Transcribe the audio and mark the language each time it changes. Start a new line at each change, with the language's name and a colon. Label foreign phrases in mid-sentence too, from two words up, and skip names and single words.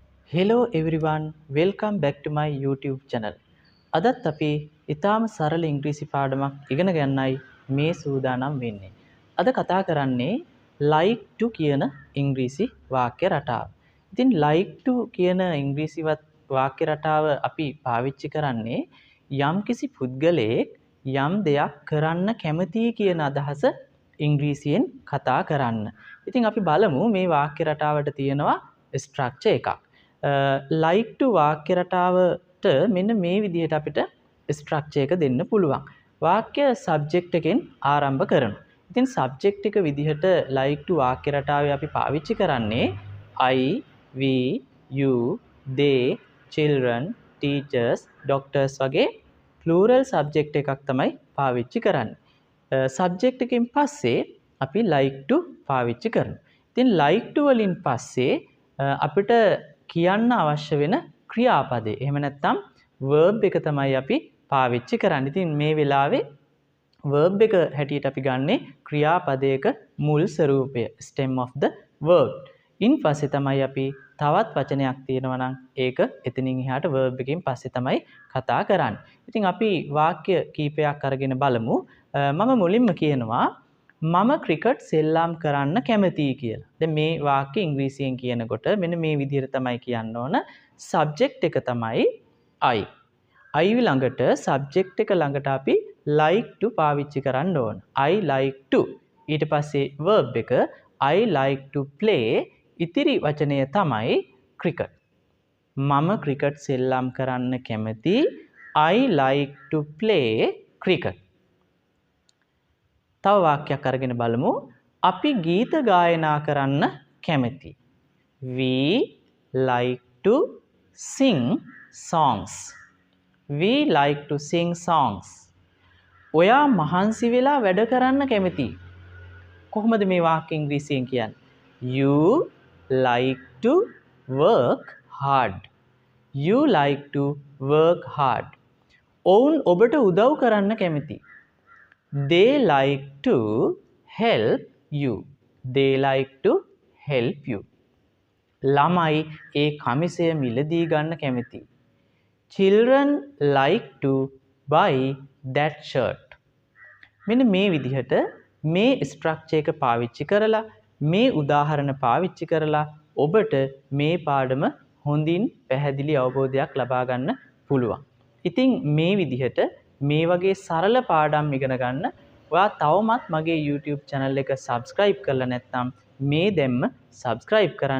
English: Hello everyone, welcome back to my YouTube channel.
Sinhala: අදත් අපි ඊටාම සරල ඉංග්‍රීසි පාඩමක් ඉගෙන ගන්නයි මේ සූදානම් වෙන්නේ. අද කතා කරන්නේ
English: like to
Sinhala: කියන ඉංග්‍රීසි වාක්‍ය රටාව. ඉතින්
English: like to
Sinhala: කියන ඉංග්‍රීසි වාක්‍ය රටාව අපි පාවිච්චි කරන්නේ යම්කිසි පුද්ගලයෙක් යම් දෙයක් කරන්න කැමතියි කියන අදහස ඉංග්‍රීසියෙන් කතා කරන්න. ඉතින් අපි බලමු මේ වාක්‍ය රටාවට තියෙනවා ස්ට්‍රක්චර් එකක්.
English: like to
Sinhala: වාක්‍ය රටාවට මෙන්න මේ විදිහට අපිට ස්ට්‍රක්චර් එක දෙන්න පුළුවන්. වාක්‍ය සබ්ජෙක්ට් එකෙන් ආරම්භ කරනවා. ඉතින් සබ්ජෙක්ට් එක විදිහට
English: like to
Sinhala: වාක්‍ය රටාවේ අපි පාවිච්චි කරන්නේ
English: I, we, you, they, children, teachers, doctors
Sinhala: වගේ
English: plural subject
Sinhala: එකක් තමයි පාවිච්චි කරන්නේ. සබ්ජෙක්ට් එකෙන් පස්සේ අපි
English: like to
Sinhala: පාවිච්චි කරනවා. ඉතින්
English: like to
Sinhala: වලින් පස්සේ අපිට කියන්න අවශ්‍ය වෙන ක්‍රියාපදේ. එහෙම නැත්නම් verb එක තමයි අපි පාවිච්චි කරන්නේ. ඉතින් මේ වෙලාවේ verb එක හැටියට අපි ගන්නේ ක්‍රියාපදයක මුල් ස්වරූපය,
English: stem of the word.
Sinhala: ඉන් පස්සේ තමයි අපි තවත් වචනයක් තියෙනවා නම් ඒක එතනින් එහාට verb එකෙන් පස්සේ තමයි කතා කරන්නේ. ඉතින් අපි වාක්‍ය කීපයක් අරගෙන බලමු. මම මුලින්ම කියනවා මම ක්‍රිකට් සෙල්ලම් කරන්න කැමතියි කියලා. දැන් මේ වාක්‍ය ඉංග්‍රීසියෙන් කියනකොට මෙන්න මේ විදිහට තමයි කියන්න ඕන. සබ්ජෙක්ට් එක තමයි I. I ළඟට සබ්ජෙක්ට් එක ළඟට අපි
English: like to
Sinhala: පාවිච්චි කරන්න ඕන.
English: I like to.
Sinhala: ඊට පස්සේ verb එක
English: I like to play.
Sinhala: ඉතිරි වචනය තමයි cricket. මම ක්‍රිකට් සෙල්ලම් කරන්න කැමතියි.
English: I like to play cricket.
Sinhala: තව වාක්‍යයක් අරගෙන බලමු. අපි ගීත ගායනා කරන්න කැමතියි.
English: We like to sing songs. We like to sing songs.
Sinhala: ඔයා මහන්සි වෙලා වැඩ කරන්න කැමතියි. කොහොමද මේ වාක්‍ය ඉංග්‍රීසියෙන් කියන්නේ?
English: You like to work hard. You like to work hard.
Sinhala: ඔවුන් ඔබට උදව් කරන්න කැමතියි.
English: They like to help you. They like to help you.
Sinhala: ළමයි ඒ කමිසය මිලදී ගන්න කැමතියි.
English: Children like to buy that shirt.
Sinhala: මෙන්න මේ විදිහට මේ ස්ට්‍රක්චර් එක පාවිච්චි කරලා මේ උදාහරණ පාවිච්චි කරලා ඔබට මේ පාඩම හොඳින් පැහැදිලි අවබෝධයක් ලබා ගන්න පුළුවන්. ඉතින් මේ විදිහට මේ වගේ සරල පාඩම් ඉගෙන ගන්න ඔයා තවමත් මගේ
English: YouTube channel
Sinhala: එක subscribe කරලා නැත්නම් මේ දැම්ම subscribe කරන්න.